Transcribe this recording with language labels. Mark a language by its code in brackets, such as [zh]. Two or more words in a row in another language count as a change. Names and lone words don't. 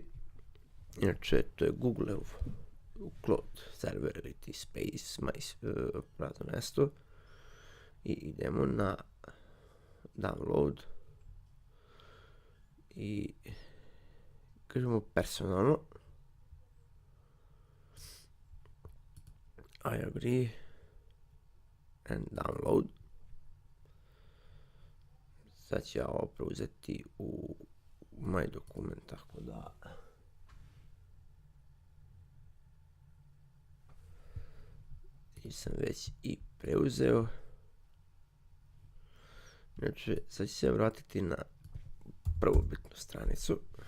[sr] Inače, to je Google-ev cloud server ili ti space, prazno mesto, i idemo na download i kažemo personalno, [en] I agree and download. [sr] Sad ću ja ovo preuzeti u moj dokument, tako da sam već i preuzeo. Znači, sad ću se vratiti na prvobitnu stranicu.